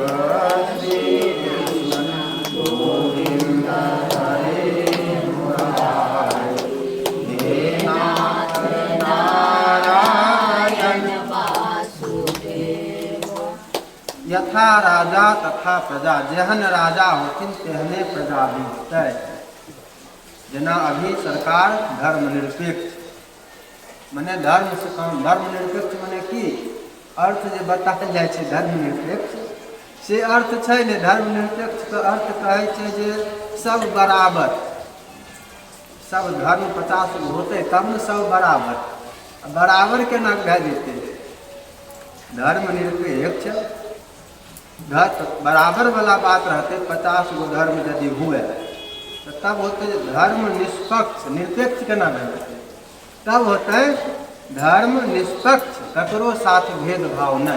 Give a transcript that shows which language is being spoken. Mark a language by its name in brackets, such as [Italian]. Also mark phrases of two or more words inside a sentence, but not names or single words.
[Sanskrit] श्री कृष्ण गोविंद हरे मुरारे, हे नाथ नारायण वासुदेव। यथा राजा तथा प्रजा, [Maithili] जेहन राजा होथिन तेहने प्रजा भी होतै। जेना अभी सरकार धर्मनिरपेक्ष मने धर्म से काम, धर्मनिरपेक्ष मने की अर्थ जे बतायल जाइ छै धर्मनिरपेक्ष से अर्थ छै ने। धर्मनिरपेक्ष के अर्थ कहै छै जे सब बराबर, सब धर्म 50 गो होतै तब ने सब बराबर। बराबर केना भए जेतै? धर्मनिरपेक्ष बराबर वाला बात रहते। 50 गो धर्म यदि हुए तो तब होते धर्म निष्पक्ष। निरपेक्ष केना भए? तब होते धर्म निष्पक्ष, ककरो साथ भेदभाव नहीं।